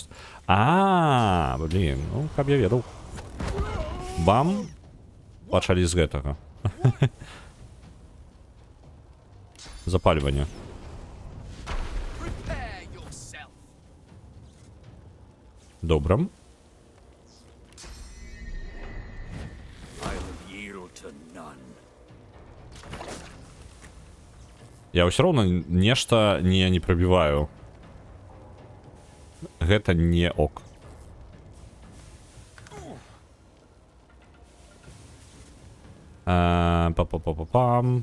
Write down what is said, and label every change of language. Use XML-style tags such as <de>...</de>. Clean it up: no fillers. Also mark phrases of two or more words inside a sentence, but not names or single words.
<be>Блін, ну, каб я ведаў. Бам! Пачалі з гэтага. Запальванне. Добра.</be> <en>I'll yield to none.</en> <be>Я ўсё роўна нешта не прабіваю. Гэта не ок. Па-па-па-па-пам.</be>